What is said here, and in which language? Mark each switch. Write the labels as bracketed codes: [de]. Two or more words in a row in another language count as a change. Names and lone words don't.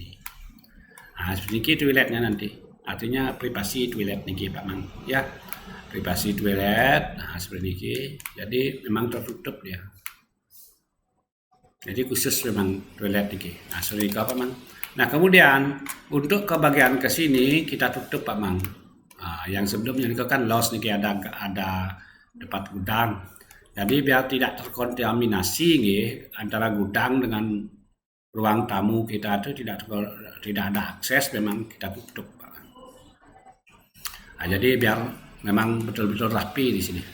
[id] Nah sedikit toiletnya nanti, artinya privasi toilet niki Pak Mang ya, privasi toilet. Nah seperti niki, jadi memang tertutup dia, jadi khusus memang toilet niki. Nah seperti itu Pak Mang. Nah kemudian untuk ke bagian ke sini kita tutup Pak Mang. Nah, yang sebelumnya niki kan los niki ada tempat gudang. Jadi biar tidak terkontaminasi antara gudang dengan ruang tamu kita itu tidak ada akses, memang kita tutup. Nah, jadi biar memang betul-betul rapi di sini.